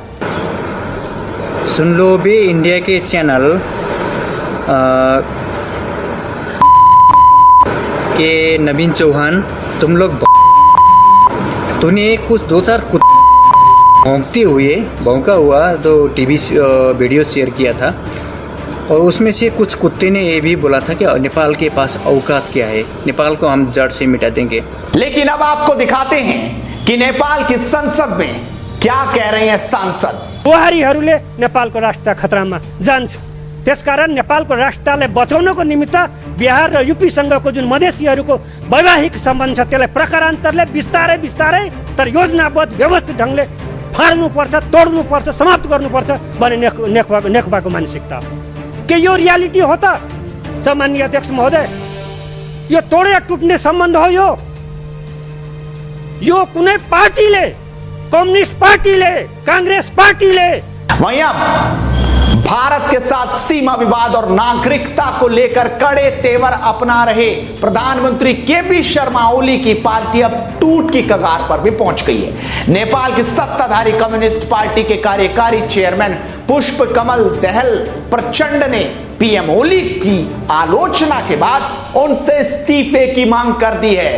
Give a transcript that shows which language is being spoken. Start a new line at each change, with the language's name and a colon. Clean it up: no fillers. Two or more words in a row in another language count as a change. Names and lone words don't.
Hindi: सुन लो भी इंडिया के चैनल के नवीन चौहान, तुम लोग तूने कुछ 2-4 भौंका हुआ तो टीवी वीडियो शेयर किया था और उसमें से कुछ कुत्ते ने ये भी बोला था कि नेपाल के पास औकात क्या है, नेपाल को हम जड़ से मिटा देंगे। लेकिन अब आपको दिखाते हैं कि नेपाल की संसद में क्या कह रहे हैं सांसद।
Nepali: बुहारीहरूले नेपालको राष्ट्र खतरामा जान्छ, त्यसकारण नेपालको राष्ट्रलाई बचाउनको निमित्त बिहार र यूपीसँगको जुन मधेसीहरूको वैवाहिक सम्बन्ध छ त्यसलाई प्रकारान्तरले बिस्तारै बिस्तारै तर योजनाबद्ध व्यवस्थित ढङ्गले फाड्नुपर्छ, तोड्नुपर्छ, समाप्त गर्नुपर्छ भन्ने नेकपाको मानसिकता हो। के यो रियालिटी हो त सम्माननीय अध्यक्ष महोदय? यो तोडे टुट्ने सम्बन्ध हो। यो कुनै पार्टीले, कम्युनिस्ट पार्टीले, कांग्रेस पार्टीले
Hindi: वहीं अब भारत के साथ सीमा विवाद और नागरिकता को लेकर कड़े तेवर अपना रहे प्रधानमंत्री केपी शर्मा ओली की पार्टी अब टूट की कगार पर भी पहुंच गई है। नेपाल की सत्ताधारी कम्युनिस्ट पार्टी के कार्यकारी चेयरमैन पुष्प कमल दहल प्रचंड ने पीएम ओली की आलोचना के बाद उनसे इस्तीफे की मांग कर दी है।